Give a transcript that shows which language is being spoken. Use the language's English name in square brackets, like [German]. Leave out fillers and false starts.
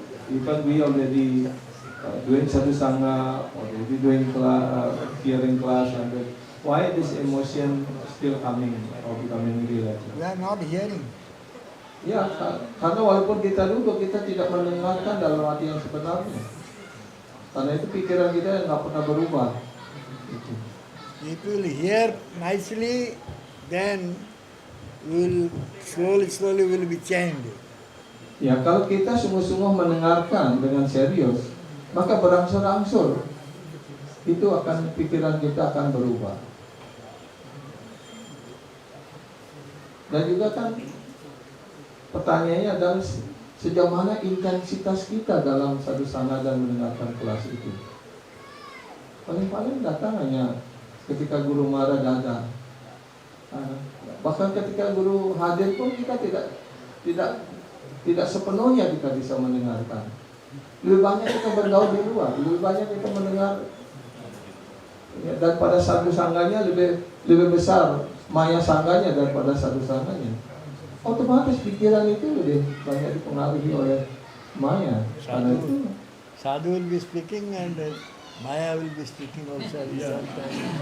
[English] Even we already doing sadhusanga, already doing class, hearing class, and why this emotion still coming or becoming real? We are not hearing. [Indonesian] Ya, karena walaupun kita duduk, kita tidak mendengarkan dalam arti yang sebenarnya. Karena itu pikiran kita yang nggak pernah berubah. [English] If we will hear nicely, then we will slowly will be changed. [Indonesian] Ya, kalau kita sungguh-sungguh mendengarkan dengan serius, maka berangsur-angsur itu akan pikiran kita akan berubah. Dan juga kan pertanyaannya adalah sejauh mana intensitas kita dalam sadhusanga dan mendengarkan kelas itu. Paling-paling datang hanya ketika guru marah datang. Bahkan ketika guru hadir pun kita tidak sepenuhnya kita bisa mendengarkan. Lebih banyak kita bergaul di luar, lebih banyak kita mendengar. Ya, dan pada sadhusanganya lebih besar maya sangganya daripada sadhusanganya. Otomatis pikiran itu lebih banyak dipengaruhi oleh maya. Karena itu [English] Sadhu will be speaking and Maya will be speaking also at the same time.